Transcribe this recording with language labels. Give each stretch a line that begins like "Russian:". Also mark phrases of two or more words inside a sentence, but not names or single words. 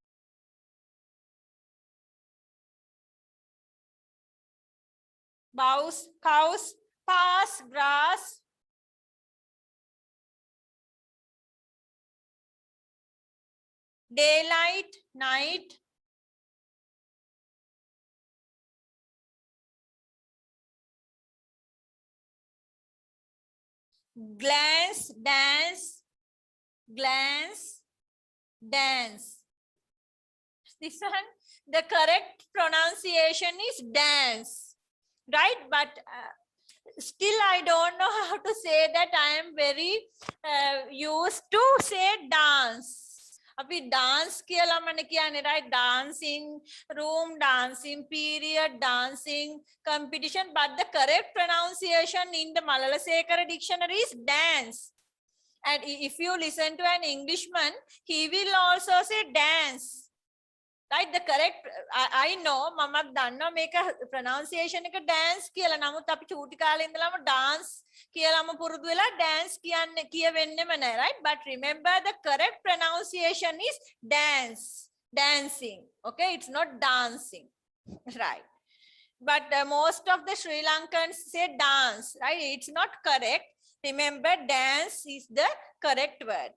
English: bows, cows, pass, grass, daylight, night, glance, dance, glance, dance. This one, the correct pronunciation is dance, right? But still I don't know how to say that. I am very used to say dance.
Sinhala: අපි dance කියලාමනේ කියන්නේ
English: right dancing room dancing period dancing competition but the correct pronunciation in the Malalasekara dictionary is dance. And if you listen to an Englishman, he will also say dance. Right? The correct, I know,
Sinhala: මමත් දන්නවා මේක pronunciation එක dance කියලා. නමුත් අපි චූටි කාලේ ඉඳලාම dance කියලාම පුරුදු වෙලා dance කියන්නේ කියවෙන්නෙම නැහැ,
English: right? But remember the correct pronunciation is dance. Dancing. Okay? It's not dancing. Right. But most of the Sri Lankans say dance, right? It's not correct. Remember, dance is the correct word.